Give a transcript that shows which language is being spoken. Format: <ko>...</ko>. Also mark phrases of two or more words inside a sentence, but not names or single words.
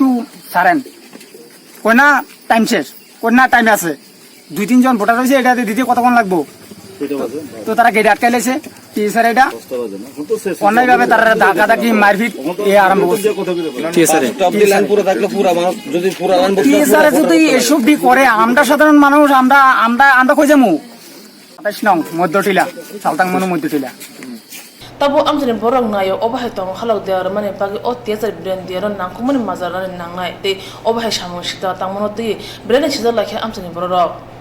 <bn>সারেন কই না টাইম শেষ কই না টাইম আছে 2-3 জন ভোটার হয়েছে এটা দিতে কতক্ষণ লাগবো তো তারা গেট আটকে লেছে স্যার এটা অন্যায় ভাবে তারা ধাক্কাধাক্কি মারপিট আরম্ভ করছে যদি এসব করে আমরা সাধারণ মানুষ আমরা কই যাবো 28 নং মধ্যটিলা সালতাং মনু মধ্যটিলা</bn> <trp>Tabo amjane borong nayo obahai tong halak dear mane bagi o teaser brand dear nangkumani mazar nangnai te obahai samung sita tangmono te brand chida lakhe amjane borok</trp>